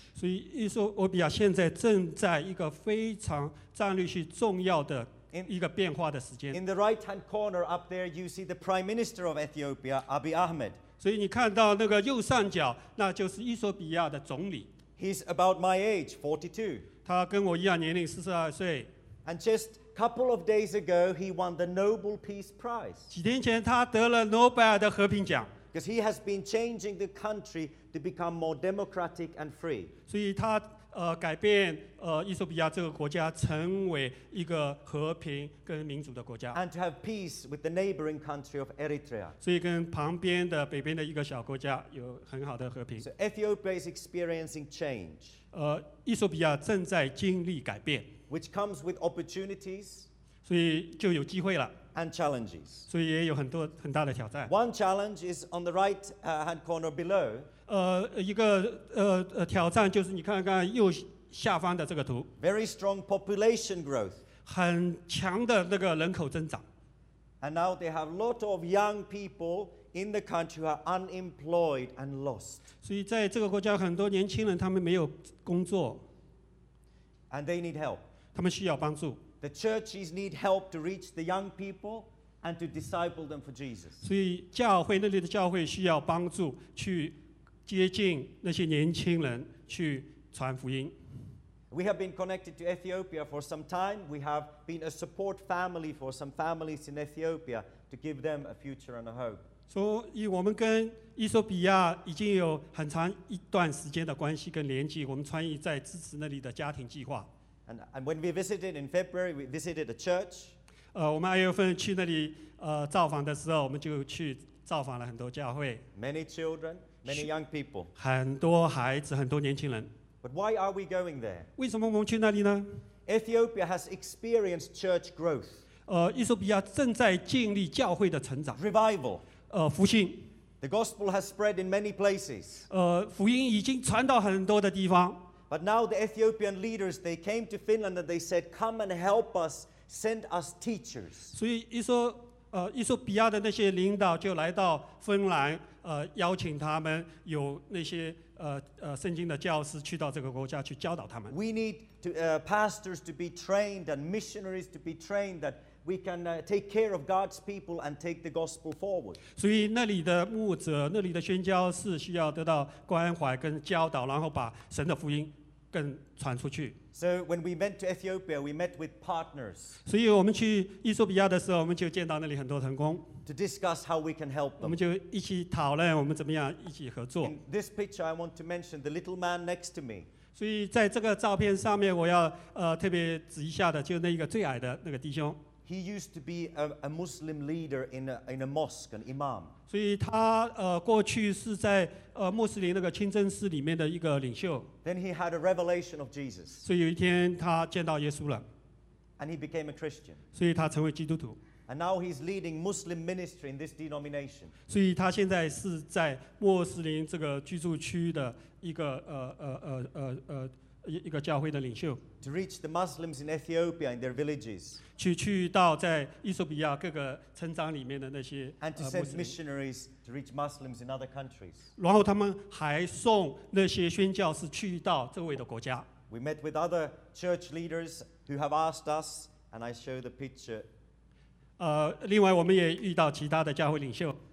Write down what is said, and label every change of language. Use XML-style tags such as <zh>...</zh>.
<zh>所以伊索比亚现在正在一个非常战略性重要的一个变化的时间。</zh> <en>In the right-hand corner up there, you see the Prime Minister of Ethiopia, Abiy Ahmed.</en> <zh>所以你看到那个右上角，那就是伊索比亚的总理。</zh> <en>He's about my age, 42.</en> <zh>他跟我一样年龄，42岁。</zh> <en>And just a couple of days ago, he won the Nobel Peace Prize.</en> <zh>几天前，他得了诺贝尔的和平奖。</zh> <en>Because he has been changing the country to become more democratic and free.</en> <zh>所以他改变伊索比亚这个国家成为一个和平跟民主的国家。</zh> <en>And to have peace with the neighboring country of Eritrea.</en> <zh>所以跟旁边的北边的一个小国家有很好的和平。</zh> <en>So Ethiopia is experiencing change.</en> <zh>伊索比亚正在经历改变。</zh> <en>Which comes with opportunities.</en> <zh>所以就有机会了。</zh> <en>And challenges.</en> <zh>所以也有很多很大的挑战。</zh> <en>One challenge is on the right hand corner below.</en> <zh>一个挑战就是你看看右下方的这个图。</zh> <en>Very strong population growth.</en> <zh>很强的那个人口增长。</zh> <en>And now they have a lot of young people in the country who are unemployed and lost.</en> <zh>所以在这个国家很多年轻人他们没有工作。</zh> <en>And they need help.</en> <zh>他们需要帮助。</zh> <en>The churches need help to reach the young people and to disciple them for Jesus.</en> <zh>所以教会那里的教会需要帮助去接近那些年轻人去传福音。</zh> <en>We have been connected to Ethiopia for some time. We have been a support family for some families in Ethiopia to give them a future and a hope.</en> <zh>所以我们跟伊索比亚已经有很长一段时间的关系跟联系，我们参与在支持那里的家庭计划。</zh> <en>And when we visited in February, we visited a church.</en> <zh>我们二月份去那里造访的时候，我们就去造访了很多教会。</zh> <en>Many children, many young people.</en> <zh>很多孩子，很多年轻人。</zh> <en>But why are we going there?</en> <zh>为什么我们去那里呢？</zh> <en>Ethiopia has experienced church growth.</en> <zh>伊索比亚正在经历教会的成长。</zh> <en>Revival.</en> <zh>复兴。</zh> <en>The gospel has spread in many places.</en> <zh>福音已经传到很多的地方。</zh> <en>But now the Ethiopian leaders, they came to Finland and they said, come and help us, send us teachers.</en> <zh>所以伊索比亚的那些领导就来到芬兰，邀请他们有那些圣经的教师去到这个国家去教导他们。</zh> <en>We need to, pastors to be trained and missionaries to be trained that we can take care of God's people and take the gospel forward.</en> <zh>所以那里的牧者，那里的宣教士需要得到关怀跟教导，然后把神的福音更传出去。</zh> <en>So when we went to Ethiopia, we met with partners.</en> <zh>所以我们去伊索比亚的时候，我们就见到那里很多同工。</zh> <en>To discuss how we can help them.</en> <zh>我们就一起讨论我们怎么样一起合作。</zh> <en>In this picture, I want to mention the little man next to me.</en> <zh>所以在这个照片上面我要特别指一下的就是那个最矮的那个弟兄。</zh> <en>He used to be a Muslim leader in a mosque, an imam.</en> <zh>所以他过去是在穆斯林那个清真寺里面的一个领袖。</zh> <en>Then he had a revelation of Jesus.</en> <zh>所以有一天他见到耶稣了。</zh> <en>And he became a Christian.</en> <zh>所以他成为基督徒。</zh> <en>And now he's leading Muslim ministry in this denomination.</en> <zh>所以他现在是在穆斯林这个居住区的一个一个教会的领袖。</zh> <en>To reach the Muslims in Ethiopia in their villages.</en> <zh>去到在伊索比亚各个村庄里面的那些。</zh> <en>And to send missionaries to reach Muslims in other countries.</en> <zh>然后他们还送那些宣教士去到周围的国家。</zh> <en>We met with other church leaders who have asked us, and I show the picture.</en> <zh>另外我们也遇到其他的教会领袖。</zh>